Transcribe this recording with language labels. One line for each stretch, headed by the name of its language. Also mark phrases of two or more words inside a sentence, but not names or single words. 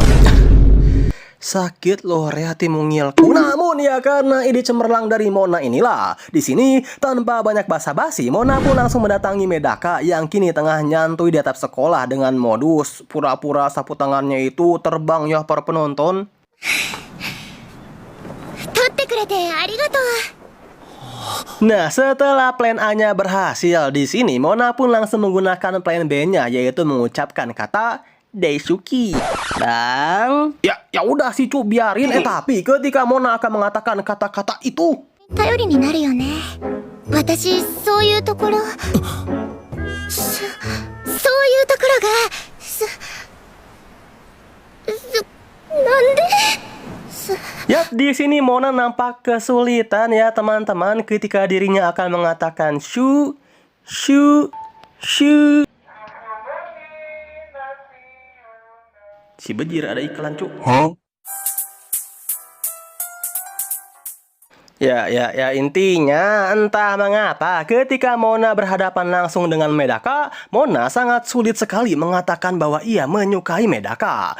Indonesian: Sakit loh hati mungilku. Namun ya karena ide cemerlang dari Mona inilah, di sini tanpa banyak basa-basi Mona pun langsung mendatangi Medaka yang kini tengah nyantui di atap sekolah dengan modus pura-pura sapu tangannya itu terbang ya para penonton.
Japanese: 取ってくれてありがとう。
Indonesian: Nah, setelah plan A-nya berhasil di sini Mona pun langsung menggunakan plan B-nya yaitu mengucapkan kata Daisuki. Bang, Ya udah sih cu biarin. Tapi ketika Mona akan mengatakan kata-kata itu,
Japanese: 頼りになるよね。私そういうところ、そういうところが、なんで？
Indonesian: Yap, di sini Mona nampak kesulitan ya teman-teman ketika dirinya akan mengatakan shu. Si bejir ada iklan cu. Ya, intinya entah mengapa ketika Mona berhadapan langsung dengan Medaka, Mona sangat sulit sekali mengatakan bahwa ia menyukai Medaka.